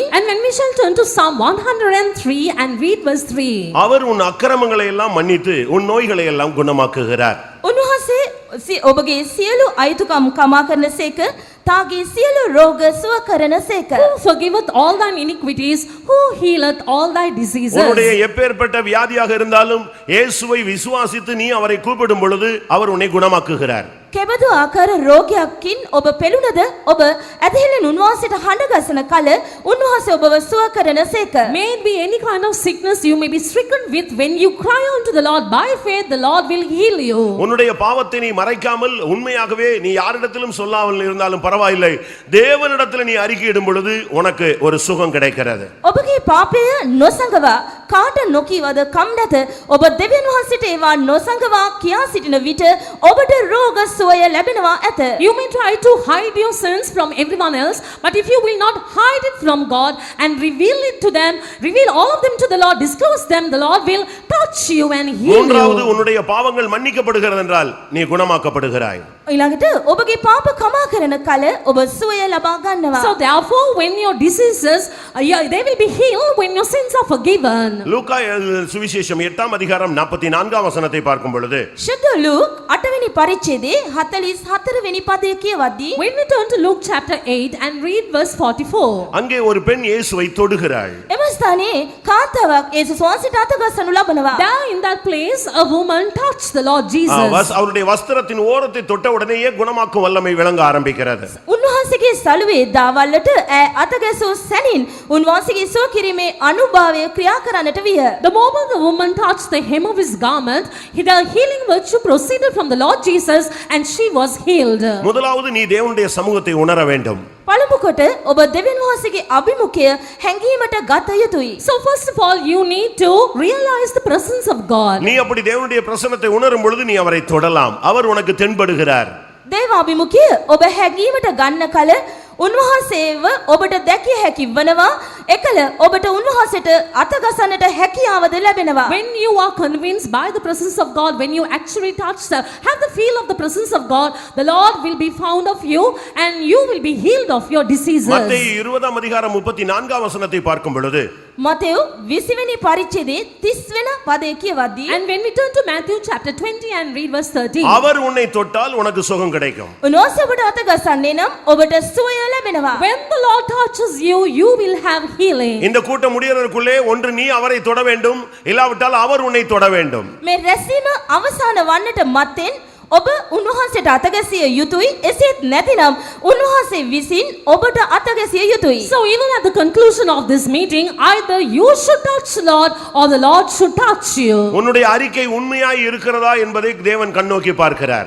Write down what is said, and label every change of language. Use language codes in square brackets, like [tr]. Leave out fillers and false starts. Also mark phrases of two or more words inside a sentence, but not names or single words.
[en] And when we shall turn to Psalm 103 and read verse 3. [ta] அவர் உன் அக்கிரமங்களை எல்லாம் மன்னித்து உன் நோய்களை எல்லாம் குணமாக்குகிறார். [si] උන්වහන්සේ ඔබගේ සියලු අයුතුකම් කමා කරනසේක තාගේ සියලු රෝග සුව කරනසේක. [en] Who forgiveth all thine iniquities, who healeth all thy diseases. [ta] உன்னுடைய எப்பேற்பட்ட வியாதியாக இருந்தாலும் இயேசுவை விசுவாசித்து நீ அவரை கூப்பிடும் பொழுது அவர் உன்னை குணமாக்குகிறார். [si] කෙබඳු ආකාර රෝගයක්කින් ඔබ පෙළුණද ඔබ ඇදහිල්ලෙන් උන්වහන්සේට හඬ ගසන කල උන්වහන්සේ ඔබව සුව කරනසේක. [en] May it be any kind of sickness you may be stricken with, when you cry unto the Lord by faith, the Lord will heal you. [ta] உன்னுடைய பாவத்தை நீ மறைக்காமல் உண்மையாகவே நீ யாரிடத்திலும் சொல்லாமல் இருந்தாலும் பரவாயில்லை, தேவனிடத்தில் நீ அறிக்கையிடும் பொழுது உனக்கு ஒரு சுகம் கிடைக்கிறது. [si] ඔබගේ පාපය නොසඟවා කාට නොකීවද කම් නැත ඔබ දෙවියන් වහන්සේට ඒවා නොසඟවා කියා සිටින විට ඔබට රෝග සුවය ලැබෙනවා ඇත. [en] You may try to hide your sins from everyone else, but if you will not hide it from God and reveal it to them, reveal all of them to the Lord, disclose them, the Lord will touch you and heal [ta] மூன்றாவது [en] you. [ta] உன்னுடைய பாவங்கள் மன்னிக்கப்படுகிறது என்றால் நீ குணமாக்கப்படுகிறாய். [si] ඊළඟට ඔබගේ පාප කමා කරන කල ඔබ සුවය ලබා ගන්නවා. [en] So therefore, when your diseases, they will be healed when your sins are forgiven. [ta] லூக்கா சுவிசேஷம் 8ஆம் அதிகாரம் 44ஆம் வசனத்தை பார்க்கும் பொழுது [si] ශුද්ධ ලූක් 8 වෙනි පරිච්ඡේදයේ 44 වෙනි පදය කියවද්දී [en] When we turn to Luke chapter 8 and read verse 44. [ta] அங்கே ஒரு பெண் இயேசுவை தொடுகிறாள். [si] එම ස්ථානයේ කාන්තාවක් යේසුස් වහන්සේට අත ගසනු ලබනවා. [en] There in that place, a woman touched the Lord Jesus. [ta] அவருடைய வஸ்திரத்தின் ஓரத்தை தொட்ட உடனேயே குணமாக்கும் வல்லமை விளங்க ஆரம்பிக்கிறது. [si] උන්වහන්සේගේ සළුවේ දාවල්ලට අත ගැසූ සැනින් උන්වහන්සේගේ සුව කිරීමේ අනුභවය ක්‍රියා කරන්නට විය. [en] The moment the woman touched the hem of his garment, the healing virtue proceeded from the Lord Jesus and she was healed. [ta] முதலாவது நீ தேவனுடைய சமூகத்தை உணர வேண்டும். [si] පළමු කොට ඔබ දෙවියන් වහන්සේගේ අභිමුඛය හැඟීමට ගත යුතුයි. [en] So first of all, you need to realize the presence of God. [ta] நீ அப்படி தேவனுடைய பிரசன்னத்தை உணரும் பொழுது நீ அவரை தொடலாம். அவர் உனக்கு தென்படுகிறார். [si] දේව අභිමුඛය ඔබ හැඟීමට ගන්න කල උන්වහන්සේව ඔබට දැකිය හැකි වනවා. එකල ඔබට උන්වහන්සේට අත ගසන්නට හැකියාවද ලැබෙනවා. [en] When you are convinced by the presence of God, when you actually touch have the feel of the presence of God, the Lord will be found of you and you will be healed of your diseases. [ta] மத்தேயு 20ஆம் அதிகாரம் 34ஆம் வசனத்தை பார்க்கும் பொழுது [si] මතෙව් 20 වෙනි පරිච්ඡේදයේ 30 වෙනි පදය කියවද්දී [en] And when we turn to Matthew chapter 20 and read verse 13. [ta] அவர் உன்னை தொட்டால் உனக்கு சுகம் கிடைக்கும். [si] උන්වහන්සේ ඔබට අත ගසන්නේ නම් ඔබට සුවය ලැබෙනවා. [en] When the Lord touches you, you will have healing. [ta] இந்த கூட்டம் முடியறதுக்குள்ளே ஒன்று நீ அவரை தொட வேண்டும், இல்லாவிட்டால் அவர் உன்னை தொட வேண்டும். [si] මේ රැසීම අවසන් වන්නට මත්තෙන් ඔබ උන්වහන්සේට අතගැසිය යුතුයි. එසේත් නැතිනම් උන්වහන්සේ විසින් ඔබට අතගැසිය යුතුයි. [en] So even at the conclusion of this meeting, either you should touch the Lord or the Lord should touch you. [ta] உன்னுடைய அறிக்கை உண்மையாய் இருக்கிறதா என்பதை தேவன் கண்ணோக்கி பார்க்கிறார்.